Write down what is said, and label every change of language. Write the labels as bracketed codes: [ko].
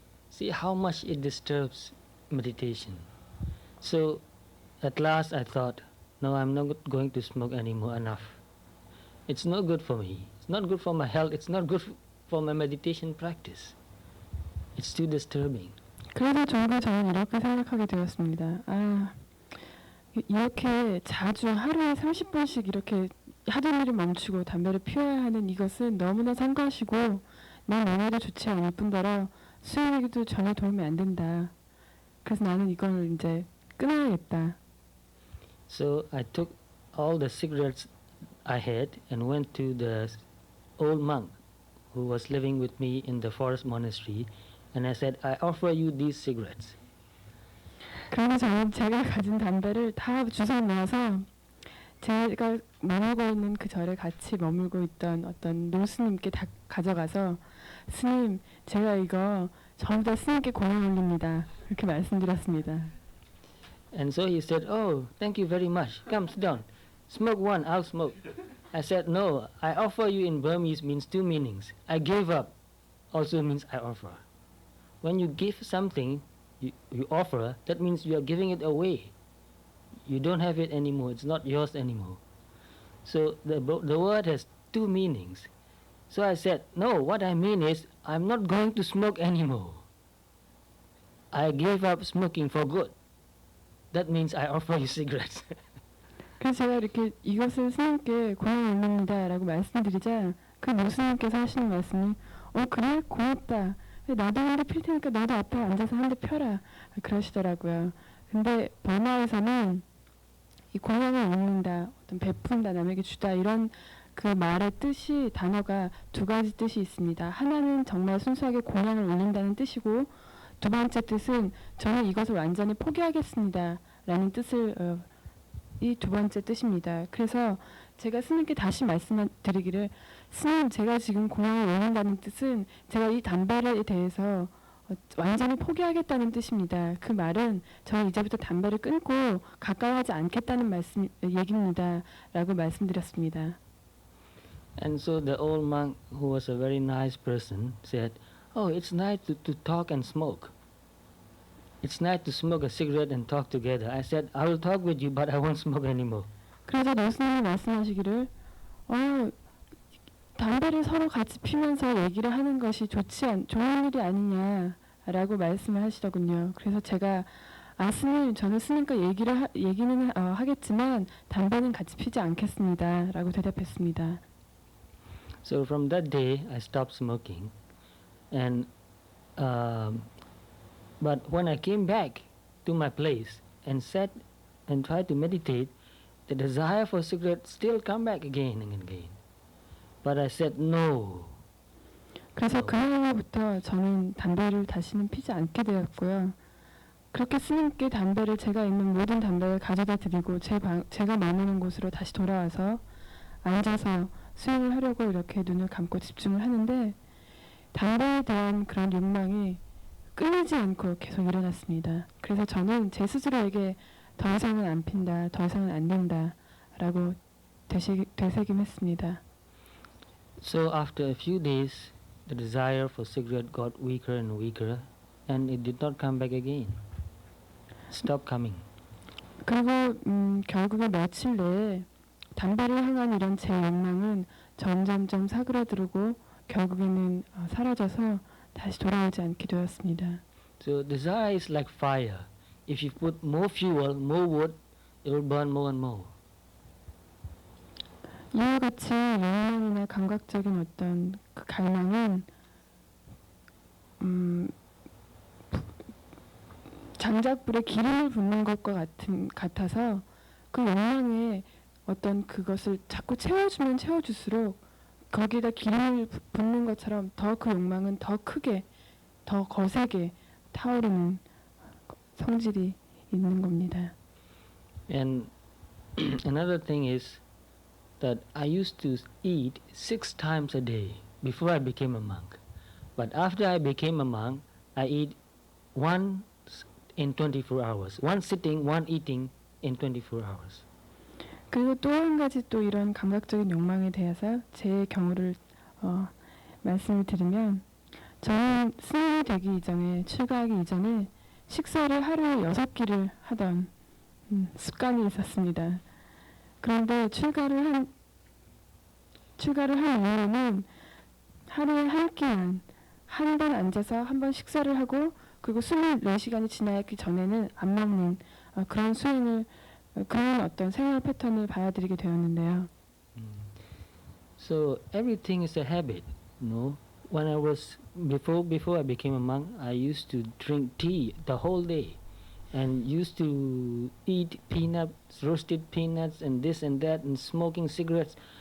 [en] See how much it disturbs meditation. So at last I thought, no, I'm not going to smoke anymore, enough. It's not good for me. It's not good for my health. It's not good for my meditation practice. It's too disturbing. [ko] 그래서 저는 이렇게 생각하게 되었습니다. 이렇게 자주 하루에 30번씩 이렇게 하던 일을 멈추고 담배를 피워야 하는 이것은 너무나 성가시고 내 몸에도 좋지 않을 뿐더러 수행에도 전혀 도움이 안 된다. 그래서 나는 이걸 이제 끊어야겠다. [en] So I took all the cigarettes I had and went to the old monk who was living with me in the forest monastery, and I said, I offer you these cigarettes. [ko] 그래서 저는 제가 가진 담배를 다 주워 모아서 제가 머물고 있는 그 절에 같이 머물고 있던 어떤 노스님께 다 가져가서 스님, 제가 이거 전부 다 스님께 공양 올립니다. 이렇게 말씀드렸습니다. [en] And so he said, oh, thank you very much. Come, sit down. Smoke one, I'll smoke. I said, no, I offer you in Burmese means two meanings. I gave up also means I offer. When you give something, you offer, that means you are giving it away. You don't have it anymore. It's not yours anymore. So the word has two meanings. So I said, no, what I mean is I'm not going to smoke anymore. I gave up smoking for good. That means I offer you cigarettes. [ko] 그래서 제가 이렇게 이것을 스님께 공양 올립니다라고 말씀드리자 그 노스님께서 하시는 말씀이 그래? 고맙다. 나도 한 대 필 테니까 너도 앞에 앉아서 한 대 펴라. 그러시더라고요. 근데 버마에서는 이 공양을 올린다, 어떤 베푼다, 남에게 주다 이런 그 말의 뜻이 단어가 두 가지 뜻이 있습니다. 하나는 정말 순수하게 공양을 올린다는 뜻이고 두 번째 뜻은 저는 이것을 완전히 포기하겠습니다 라는 뜻을 이 두 번째 뜻입니다. 그래서 제가 스님께 다시 말씀드리기를 스님 제가 지금 공양을 올린다는 뜻은 제가 이 담배에 대해서 완전히 포기하겠다는 뜻입니다. 그 말은 저는 이제부터 담배를 끊고 가까이하지 않겠다는 얘기입니다 라고 말씀드렸습니다. [en] And so the old monk, who was a very nice person, said, oh, it's nice to talk and smoke. It's nice to smoke a cigarette and talk together. I said, I will talk with you, but I won't smoke anymore. [ko] 그래서 노스님이 말씀하시기를 담배를 서로 같이 피면서 얘기를 하는 것이 좋은 일이 아니냐라고 말씀을 하시더군요. 그래서 제가 스님, 저는 스님과 얘기는 하겠지만 담배는 같이 피지 않겠습니다라고 대답했습니다. [en] So from that day, I stopped smoking, and but when I came back to my place and sat and tried to meditate, the desire for cigarette still come back again and again. But I said no. [ko] 그래서 그날로부터 저는 담배를 다시는 피지 않게 되었고요. 그렇게 스님께 담배를 제가 있는 모든 담배를 가져다 드리고 제가 머무는 곳으로 다시 돌아와서 앉아서 수행을 하려고 이렇게 눈을 감고 집중을 하는데 담배에 대한 그런 욕망이 끊이지 않고 계속 일어났습니다. 그래서 저는 제 스스로에게 더 이상은 안 핀다, 더 이상은 안 된다 라고 되새김했습니다. [en] So after a few days, the desire for cigarette got weaker and weaker, and it did not come back again. Stopped coming. [ko] 그리고 결국에 며칠 내에 담배를 향한 이런 제 욕망은 점점점 사그라들고 결국에는 사라져서 다시 돌아오지 않게 되었습니다. [en] So desire is like fire. If you put more fuel, more wood, it will burn more and more. [ko] 이와 같이 욕망이나 감각적인 어떤 그 갈망은 장작불에 기름을 붓는 것과 같아서 그 욕망에 어떤 그것을 자꾸 채워줄수록 거기에다 기름을 붓는 것처럼 더 그 욕망은 더 크게, 더 거세게 타오르는 성질이 있는 겁니다. [en] And another thing is that I used to eat 6 times a day before I became a monk. But after I became a monk, I eat once in 24 hours. One sitting, one eating in 24 hours. [ko] 그리고 또 한 가지 또 이런 감각적인 욕망에 대해서 제 경우를 말씀을 드리면 저는 스님이 되기 이전에 출가하기 이전에 식사를 하루에 6끼를 하던 습관이 있었습니다. 그런데 출가를 한 이후로는 하루에 한 끼만 한 번 앉아서 한 번 식사를 하고 그리고 24시간이 지나기 전에는 안 먹는 그런 수행을 그런 어떤 생활 패턴을 봐야드리게 되었는데요. [en] So everything is a habit, you know. When I was before I became a monk, I used to drink tea the whole day, and used to eat peanuts, roasted peanuts, and this and that, and smoking cigarettes.